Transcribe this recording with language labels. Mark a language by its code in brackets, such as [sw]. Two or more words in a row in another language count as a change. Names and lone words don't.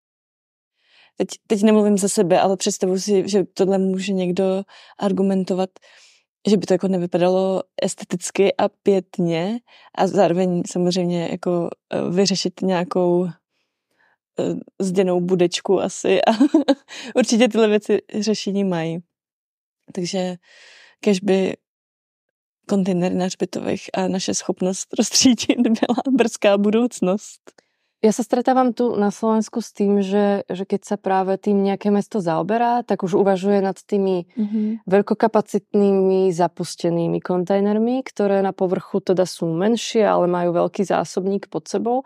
[cs] teď nemluvím za sebe, ale představuji si, že tohle může někdo argumentovat, že by to jako nevypadalo esteticky a pěkně a zároveň samozřejmě jako vyřešit nějakou zděnou budečku asi a určitě tyhle věci řešení mají. Takže kež by kontejnery na hřbitovech a naše schopnost rozstřídit byla brzká budúcnosť. [sk] Ja sa stretávam tu na Slovensku s tým, že keď sa práve tým nejaké mesto zaoberá, tak už uvažuje nad tými veľkokapacitnými zapustenými kontajnermi, ktoré na povrchu teda sú menšie, ale majú veľký zásobník pod sebou.